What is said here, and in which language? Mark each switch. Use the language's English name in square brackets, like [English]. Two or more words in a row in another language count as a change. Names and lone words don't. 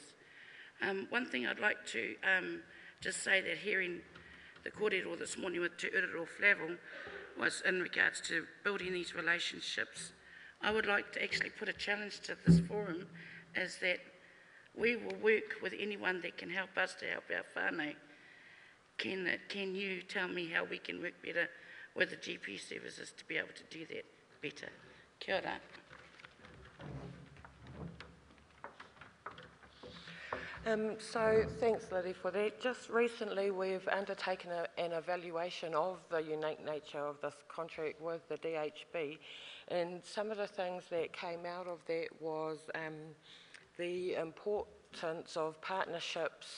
[English] One thing I'd like to just say that hearing the kōrero this morning with Te Urero Flavel was in regards to building these relationships. I would like to actually put a challenge to this forum, is that we will work with anyone that can help us to help our whānau. Can you tell me how we can work better with the GP services to be able to do that better? [Māori] Kia ora. [English] So thanks, Liddy, for that. Just recently we've undertaken an evaluation of the unique nature of this contract with the DHB, and some of the things that came out of that was the importance of partnerships.